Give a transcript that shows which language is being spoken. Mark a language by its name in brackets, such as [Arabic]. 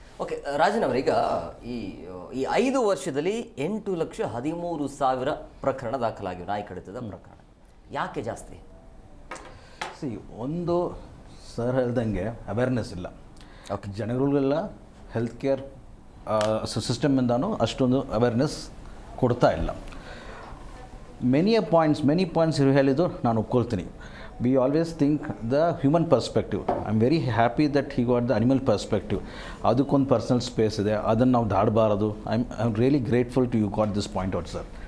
[Kannada] Okay Rajan ಅವರೀಗ ಈ 5 ವರ್ಷದಲ್ಲಿ 8,13,000 ಪ್ರಕರಣ ದಾಖಲಾಗಿವೆ, ನಾಯಿ ಕಡಿತದ ಪ್ರಕರಣ. ಯಾಕೆ ಜಾಸ್ತಿ? ಒಂದು ಸರ್ ಹೇಳ್ದಂಗೆ ಅವೇರ್ನೆಸ್ ಇಲ್ಲ. ಜನಗಳಿಗೆಲ್ಲ ಹೆಲ್ತ್ ಕೇರ್ ಸಿಸ್ಟಮಿಂದನೂ ಅಷ್ಟೊಂದು ಅವೇರ್ನೆಸ್ ಕೊಡ್ತಾ ಇಲ್ಲ. ಮೆನಿ ಪಾಯಿಂಟ್ಸ್ ಹೇಳಿದ್ದು ನಾನು ಒಪ್ಕೊಳ್ತೀನಿ. [English] We always think the human perspective. I'm very happy that he got the animal perspective. [Kannada] ಅದಕ್ಕೊಂದು ಪರ್ಸನಲ್ ಸ್ಪೇಸ್ ಇದೆ, ಅದನ್ನು ನಾವು ದಾಡಬಾರದು. [English] I'm really grateful to you got this point out, sir.